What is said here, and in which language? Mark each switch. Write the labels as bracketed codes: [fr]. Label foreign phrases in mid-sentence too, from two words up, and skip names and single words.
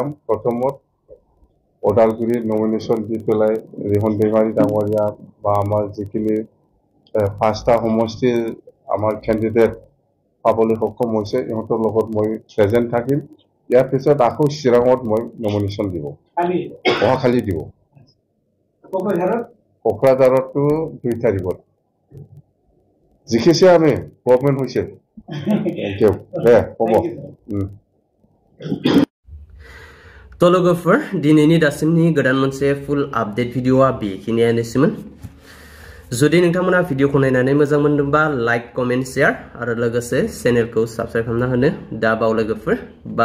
[as] প্ৰথমত ওদালগুৰিত নমিনেশ্যন দি পেলাই ৰিহন दैमाৰী ডাঙৰীয়া বা আমাৰ যিখিনি 5টা সমষ্টিৰ আমাৰ কেণ্ডিডেট পাবলৈ সক্ষম হৈছে, ইহঁতৰ লগত মই প্ৰেজেণ্ট থাকিম। ইয়াৰ পিছত আকৌ চিৰাঙত মই নমিনেশ্যন দিব, অহাকালি দিব। কোকৰাঝাৰতো 2 তাৰিখত। জিকিছে আমি, গভৰ্ণমেণ্ট হৈছে। [en] Thank you. दे, [as] হ'ব। [brx] लोगोफोर, दिनैनि दासिमनि गोदान मोनसे फुल आपडेट भिडिअआ बेखिनियानोसैमोन। जुदि नोंथांमोना भिडिअखौ नायनानै मोजां मोनदोंबा लाइक, कमेन्ट, शेयार आरो लोगोसे चेनेलखौ साबस्क्राइब खालामना होनो दा बाव लोगोफोर।